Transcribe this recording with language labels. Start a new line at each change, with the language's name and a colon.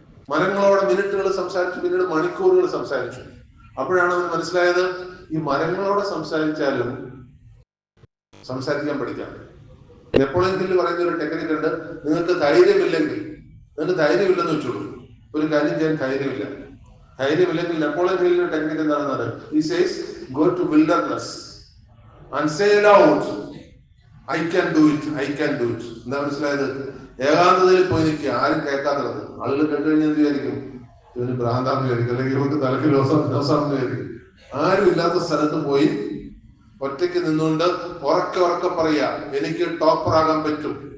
Malayalam: മരങ്ങളോട് മിനിറ്റുകൾ സംസാരിച്ചു, പിന്നീട് മണിക്കൂറുകൾ സംസാരിച്ചു. അപ്പോഴാണ് അവന് മനസ്സിലായത് ഈ മരങ്ങളോട് സംസാരിച്ചാലും സംസാരിക്കാൻ പഠിക്കാം. നെപ്പോളിയൻ ഹില്ല് പറയുന്ന ഒരു ടെക്നിക്ക് ഉണ്ട്. നിങ്ങൾക്ക് ധൈര്യമില്ലെന്ന് വെച്ചോളൂ, ഒരു കാര്യം ചെയ്യാൻ ധൈര്യമില്ലെങ്കിൽ നെപ്പോളിയൻ ഹില്ലിന്റെ ടെക്നിക്ക് എന്താണെന്ന് അറിയാം?
English: He says go to wilderness and say aloud I can do it.
Malayalam: എന്താ മനസ്സിലായത്? ഏകാന്തതയിൽ പോയി നിൽക്കുക, ആരും കേൾക്കാത്തത്. ആളുകൾ കേട്ട് കഴിഞ്ഞാൽ എന്ത് വിചാരിക്കും? ഇവന് ഭ്രാന്താന്ന് വിചാരിക്കും, അല്ലെങ്കിൽ ഇവർക്ക് തലക്ക് ലോസാണെന്ന് വിചാരിക്കും. ആരും ഇല്ലാത്ത സ്ഥലത്ത് പോയി ഒറ്റയ്ക്ക് നിന്നുകൊണ്ട് ഉറക്കെ പറയാ എനിക്ക് ടോപ്പർ ആകാൻ പറ്റും.